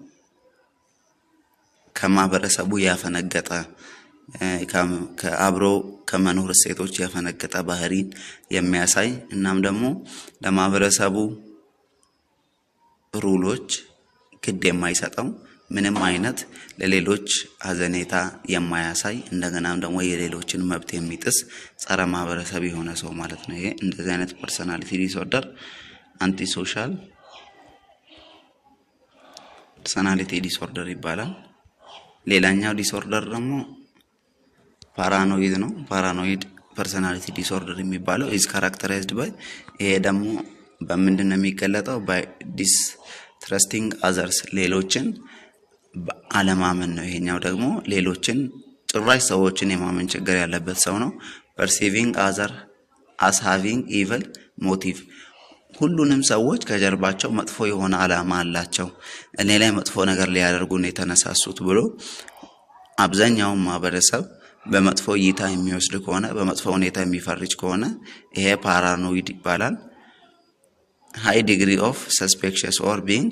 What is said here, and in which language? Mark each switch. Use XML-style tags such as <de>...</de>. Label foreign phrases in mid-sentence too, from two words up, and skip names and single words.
<am>ከማህበረሰቡ ያፈነገጠ ከአብሮ ከመኖር እሴቶች ያፈነገጠ ባህሪን የሚያሳይ እናም ደግሞ ለማህበረሰቡ ሩሎች ግድ የማይሰጠው ምንም አይነት ለሌሎች ሀዘኔታ የማያሳይ እንደገናም ደግሞ የሌሎችን መብት የሚጥስ ጸረ ማህበረሰብ የሆነ ሰው ማለት ነው። ይሄ እንደዚህ አይነት</am> <en>personality disorder anti social personality disorder</en> <am>ይባላል። ሌላኛው ዲስኦርደር ደግሞ ፓራኖይድ ነው።</am> <en>paranoid personality disorder</en> <am>የሚባለው</am> <en>is characterized by</en> <am>ይሄ ደግሞ በምንድን ነው የሚገለጠው?</am> <en>by distrusting others</en> <am>ሌሎችን አለማመን ነው። ይሄኛው ደግሞ ሌሎችን ጭራሽ ሰዎችን የማመን ችግር ያለበት ሰው ነው።</am> <en>perceiving other as having evil motive</en> <am>ሁሉንም ሰዎች ከጀርባቸው መጥፎ የሆነ አላማ አላቸው፣ እኔ ላይ መጥፎ ነገር ሊያደርጉ ነው የተነሳሱት ብሎ አብዛኛው ማህበረሰብ በመጥፎ እይታ የሚወስድ ከሆነ በመጥፎ ሁኔታ የሚፈርጅ ከሆነ ይሄ ፓራኖይድ ይባላል።</am> <en>high degree of suspicious or being</en>